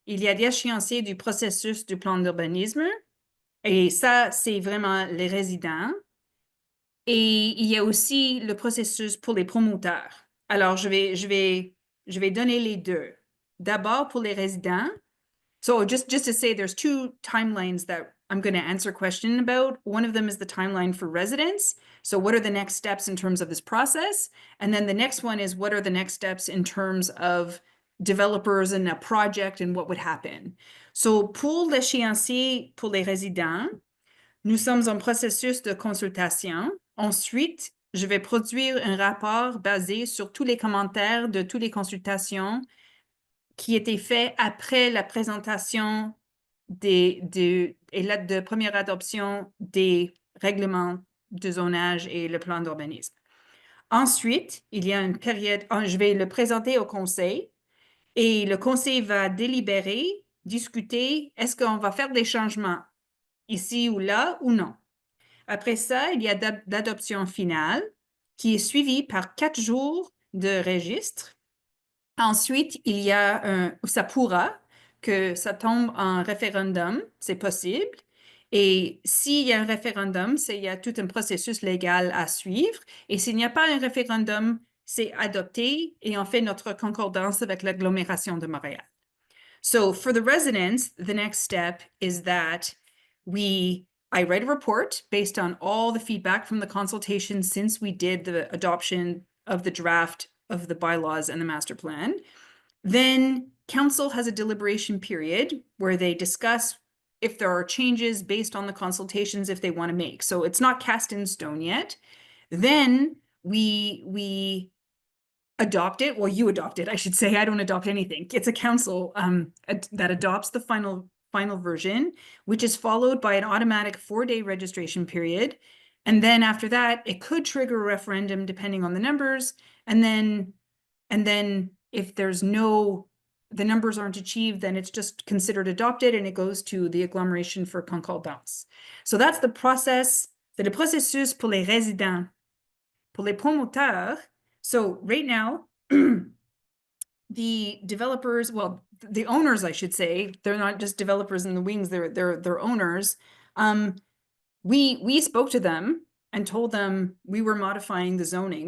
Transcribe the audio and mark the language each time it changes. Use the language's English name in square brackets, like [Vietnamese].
[French] Il y a l'échéancier du processus du plan d'urbanisme, et ça, c'est vraiment les résidents. Et il y a aussi le processus pour les promoteurs. Alors, je vais donner les deux. D'abord, pour les résidents. [English] So just to say, there's two timelines that I'm going to answer question about. One of them is the timeline for residents. So what are the next steps in terms of this process? And then the next one is what are the next steps in terms of developers and a project and what would happen. [French] So pour l'échéancier pour les résidents, nous sommes en processus de consultation. Ensuite, je vais produire un rapport basé sur tous les commentaires de toutes les consultations qui étaient faits après la présentation et de première adoption des règlements de zonage et le plan d'urbanisme. Ensuite, il y a une période, je vais le présenter au conseil et le conseil va délibérer, discuter, est-ce qu'on va faire des changements ici ou là ou non. Après ça, il y a l'adoption finale qui est suivie par 4 jours de registre. Ensuite, il y a ça pourra que ça tombe en référendum, c'est possible. Et s'il y a un référendum, il y a tout un processus légal à suivre. Et s'il n'y a pas un référendum, c'est adopté et on fait notre concordance avec l'agglomération de Montréal. [English] So for the residents, the next step is that I write a report based on all the feedback from the consultation since we did the adoption of the draft of the bylaws and the master plan. Then council has a deliberation period where they discuss if there are changes based on the consultations if they want to make. So it's not cast in stone yet. Then we adopt it. Well, you adopt it, I should say. I don't adopt anything. It's a council that adopts the final version, which is followed by an automatic 4-day registration period. And then after that, it could trigger a referendum depending on the numbers. And then if the numbers aren't achieved, then it's just considered adopted and it goes to the agglomeration for concordance. So that's the process. [French] C'est le processus pour les résidents. Pour les promoteurs, [English] so right now, the developers, well, the owners, I should say, they're not just developers in the wings, they're owners. We spoke to them and told them we were modifying the zoning.